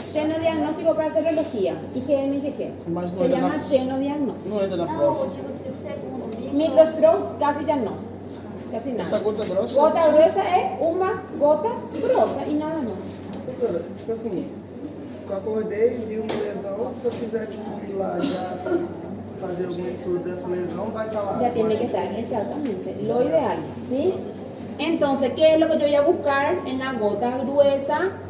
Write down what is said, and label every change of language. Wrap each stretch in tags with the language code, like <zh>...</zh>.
<es>Xenodiagnóstico para serología, IgM, IgG. Se llama xenodiagnóstico. No es de la prueba. Microstroke casi ya no. Casi nada.</es> <pt>Essa gota grossa?</pt> <es>Gota gruesa es una</es> <pt>gota grossa</pt> <es>y nada más.</es> <pt>Doutora, tipo assim, eu acordei, vi uma lesão, se eu quiser tipo, ir lá já fazer algum estudo dessa lesão, vai estar lá.</pt> <es>Ya tiene que estar, exactamente. Lo ideal, ¿sí? Entonces, ¿qué es lo que yo voy a buscar en la gota gruesa?</es>